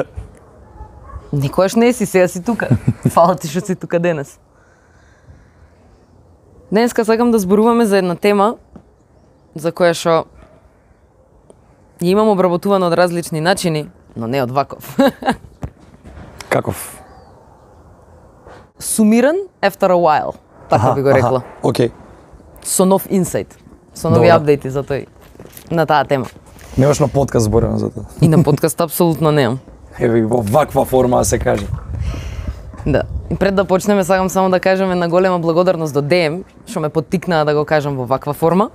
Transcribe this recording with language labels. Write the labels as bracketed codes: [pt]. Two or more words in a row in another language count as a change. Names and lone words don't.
[mk] Никогаш не си, сега си тука. Фала ти што си тука денес. Денеска сакам да зборуваме за една тема за која што ја имам обработувано од различни начини, но не од ваков. Каков? [en] Сумиран after a while, [mk] така би го рекла. Океј. Со нов инсайт, со нови апдејти за тој, на таа тема. Немаш на подкаст зборено за тоа. И на подкаст апсолутно немам. Еве во ваква форма да се каже. Да. И пред да почнеме, сакам само да кажам една голема благодарност до ДМ, што ме поттикнаа да го кажам во ваква форма.